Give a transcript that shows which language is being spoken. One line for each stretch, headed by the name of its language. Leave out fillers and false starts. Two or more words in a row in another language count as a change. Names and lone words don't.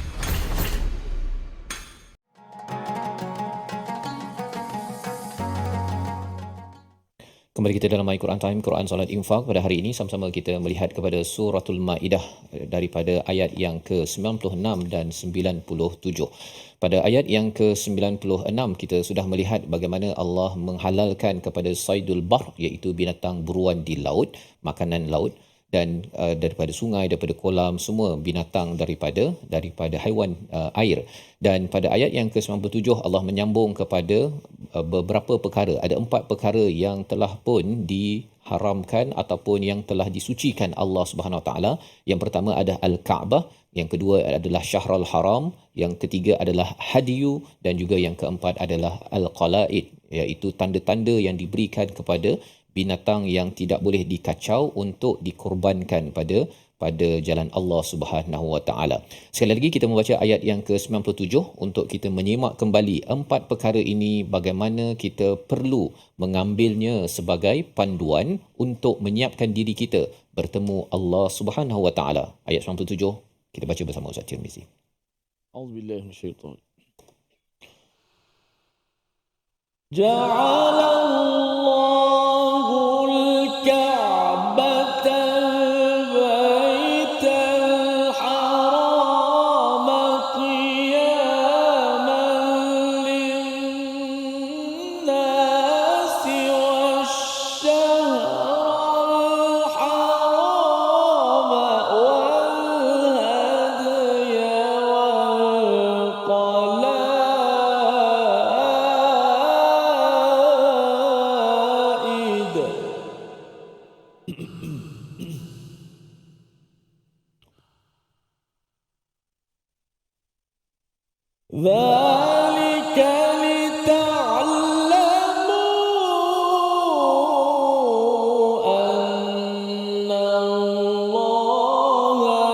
Malay: Kembali kita dalam My Quran Time, Quran Salat Infak. Pada hari ini sama-sama kita melihat kepada suratul Maidah daripada ayat yang ke-96 dan 97. Pada ayat yang ke-96 kita sudah melihat bagaimana Allah menghalalkan kepada
Arabic: صيد البحر,
Malay: iaitu binatang buruan di laut, makanan laut, dan daripada sungai, daripada kolam, semua binatang daripada haiwan air. Dan pada ayat yang ke-97 Allah menyambung kepada beberapa perkara. Ada 4 perkara yang telah pun diharamkan ataupun yang telah disucikan Allah
Arabic: سبحانه وتعالى.
Malay: Yang pertama adalah Al-Kaabah, yang kedua adalah
Arabic: الشهر الحرام,
Malay: yang ketiga adalah Hadiyu, dan juga yang keempat adalah Al-Qalaid, iaitu tanda-tanda yang diberikan kepada binatang yang tidak boleh dikacau untuk dikorbankan pada jalan Allah
Arabic: سبحانه وتعالى.
Malay: Sekali lagi kita membaca ayat yang ke-97 untuk kita menyimak kembali 4 perkara ini, bagaimana kita perlu mengambilnya sebagai panduan untuk menyiapkan diri kita bertemu Allah
Arabic: سبحانه وتعالى.
Malay: Ayat 97 kita baca bersama Ustaz Tirmizi.
Arabic: أعوذ بالله من الشيطان. جعل الله الكعبة البيت الحرام قياما للناس والشهر الحرام والهدي والقلائد. ذلك لتعلموا أن الله